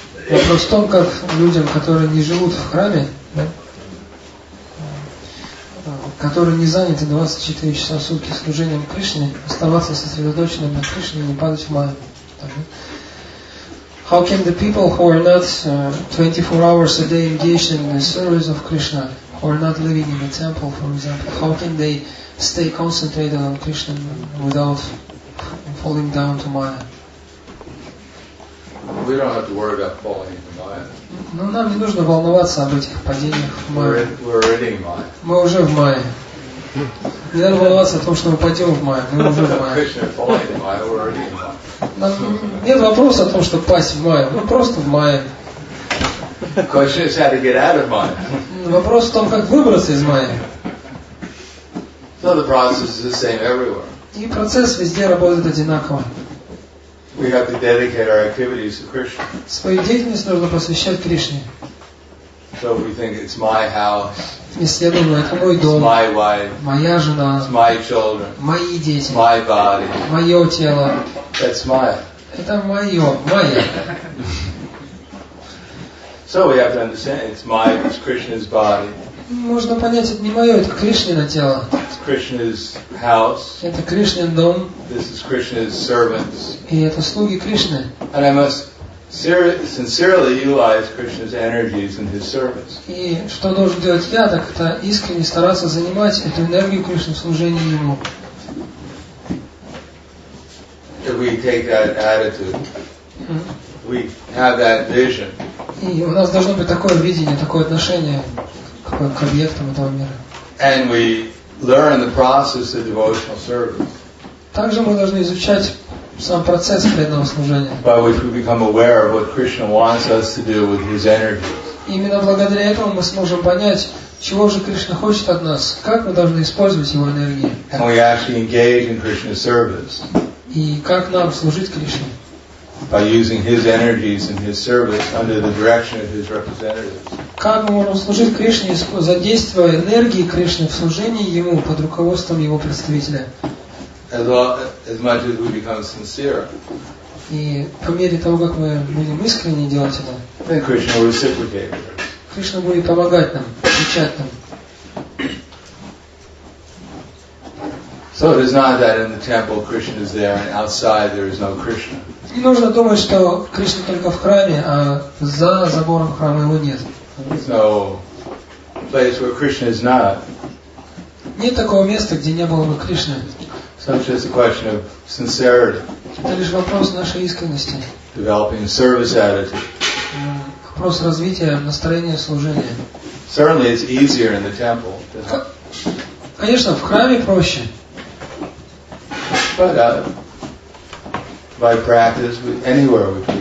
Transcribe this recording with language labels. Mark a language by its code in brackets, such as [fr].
[ru] Вопрос в том, как людям, которые не живут в храме, да, которые не заняты 24 часа в сутки служением Кришне, оставаться сосредоточенным на Кришне и не падать в майю. [en] How can the people who are not 24 hours a day engaged in the service of Krishna, who are not living in the temple, for example, how can they stay concentrated on Krishna without falling down to Maya? We don't have to worry about falling into Maya. [ru] Но нам не нужно волноваться об этих падениях в Майю. [en] We're already in Maya. [ru] Мы уже в Майе. Не надо волноваться о том, что мы пойдем в Майю. Мы уже в Майе. [en] Krishna falling into Maya, we're already in Maya. [ru] Нам нет вопроса о том, что пасть в Майю. Мы просто в Майе. [en] The question is how to get out of Maya. [ru] Вопрос в том, как выбраться из Майи. [en] So the process is the same everywhere. [ru] И процесс везде работает одинаково. [en] We have to dedicate our activities to Krishna. [ru] Свою деятельность нужно посвящать Кришне. [en] So if we think it's my house, [ru] Если я думаю, это мой [en] it's [ru] дом, [en] my wife, [ru] моя жена, [en] it's my children, [ru] мои дети, [en] my body, [ru] мое тело, [en] that's Maya. [ru] это мое, моя. [en] So we have to understand it's Krishna's body, [ru] Можно понять, это не мое, это Кришнино тело. [en] it's Krishna's house, [ru] Это Кришнин дом, [en] this is Krishna's servants. [ru] и это слуги Кришны. [en] And I must sincerely utilize Krishna's energies in his service. [ru] И что должен делать я, так это искренне стараться занимать эту энергию Кришны в служении Ему. [en] If we take that attitude, we have that vision, [ru] И у нас должно быть такое видение, такое отношение к объектам этого мира. [en] and we learn the process of devotional service, [ru] Также мы должны изучать сам процесс преданного служения. [en] by which we become aware of what Krishna wants us to do with his energies. [ru] И именно благодаря этому мы сможем понять, чего же Кришна хочет от нас, как мы должны использовать Его энергии, [en] And we actually engage in Krishna's service [ru] и как нам служить Кришне. [en] by using his energies in his service under the direction of his representatives. [ru] Как мы можем служить Кришне, задействуя энергии Кришны в служении Ему под руководством Его представителя. [en] As much as we become sincere, [ru] И по мере того, как мы будем искренне делать это, [en] then Krishna will reciprocate with us. [ru] Кришна будет помогать нам, отвечать нам. [en] So it is not that in the temple Krishna is there and outside there is no Krishna. [ru] Не нужно думать, что Кришна только в храме, а за забором храма Его нет. [en] There's no place where Krishna is not. [ru] Нет такого места, где не было бы Кришны. [en] So it's just a question of sincerity, [ru] Это лишь вопрос нашей искренности, [en] developing a service attitude. [ru] вопрос развития настроения служения. [en] Certainly it's easier in the temple, [ru] Конечно, в храме проще, [en] but by practice, anywhere we